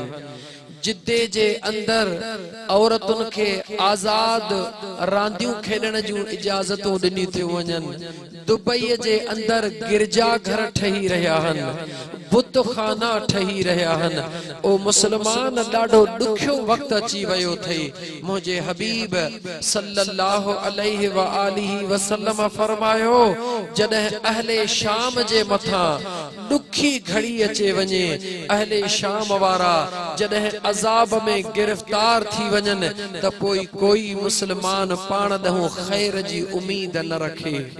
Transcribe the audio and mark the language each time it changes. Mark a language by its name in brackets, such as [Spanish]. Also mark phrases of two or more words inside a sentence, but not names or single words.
[Sindhi] जिद्दे जे अंदरि औरतुनि खे आज़ाद रांदियूं खेॾण जूं इजाज़तूं ॾिनी थियूं वञनि। दुबई जे अंदरि गिरजा घर ठही रहिया आहिनि, बुतखाना ठही रहिया आहिनि। ओ मुसलमान, ॾाढो ॾुखियो वक़्तु अची वियो अथई। मुंहिंजे हबीब [Arabic] صلى الله عليه وآله وسلم [Sindhi] फरमायो, जॾहिं अहले शाम जे मथां ॾुखी घड़ी अचे वञे, अहले शाम वारा जॾहिं अज़ाब में गिरफ्तार थी वञनि त पोइ कोई मुसलमान पाण ॾांहुं ख़ैर जी उम्मीद न रखे।